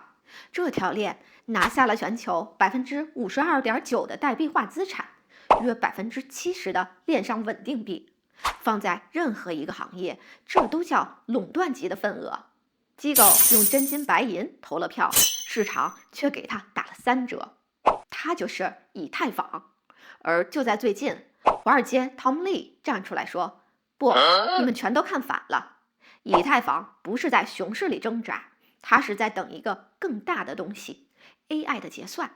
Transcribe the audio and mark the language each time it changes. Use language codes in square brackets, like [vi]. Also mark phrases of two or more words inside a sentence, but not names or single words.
[zh] 這條鏈拿下了全球52.9%的代幣化資產，約70%的鏈上穩定幣。放在任何一個行業，這都叫壟斷級的份額。機構用真金白銀投了票，市場卻給他打了3折。它就是以太坊。而就在最近，華爾街 Tom Lee 站出來說：“不，你們全都看反了。以太坊不是在熊市裡掙扎，它是在等一個更大的東西 ——AI 的結算。